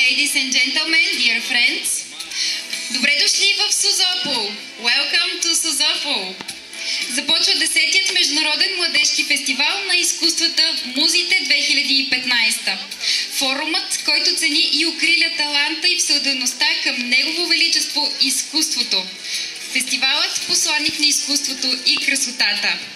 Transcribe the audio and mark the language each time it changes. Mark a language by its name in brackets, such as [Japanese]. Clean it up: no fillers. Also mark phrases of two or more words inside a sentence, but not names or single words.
[English] Ladies and gentlemen, dear friends, [Bulgarian] добре дошли в Созопол! [English] Welcome to Созопол! [Bulgarian] Започва 10-тият Международен младежки фестивал на изкуствата в музите 2015. Форумът, който цени и укриля таланта и всеотдайността към Негово величество изкуството. Фестивалът посланик на изкуството и красотата.